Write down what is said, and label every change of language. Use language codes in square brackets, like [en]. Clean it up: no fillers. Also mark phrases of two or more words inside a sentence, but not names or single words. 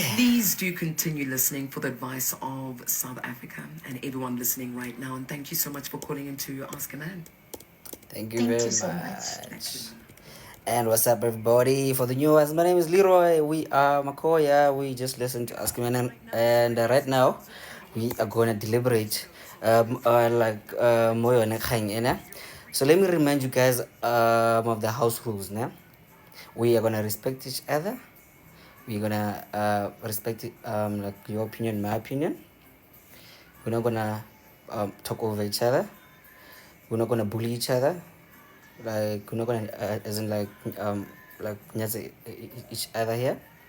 [en] Please do continue listening for the advice of South Africa and everyone listening right now. And thank you so much for calling in to Ask a Man. Thank you Thank very you so much. much. And what's up, everybody? For the new ones, my name is Leroy. We are Makoya. We just listened to Ask a Man, and right now we are going to deliberate [tn] moyo ne kgang ena. [en] So let me remind you guys of the house rules. We are going to respect each other. We're going to respect like your opinion, my opinion. we're not gonna talk over each other, we're not gonna bully each other, like we're not gonna as in like [tn] nyaze each [en] other here.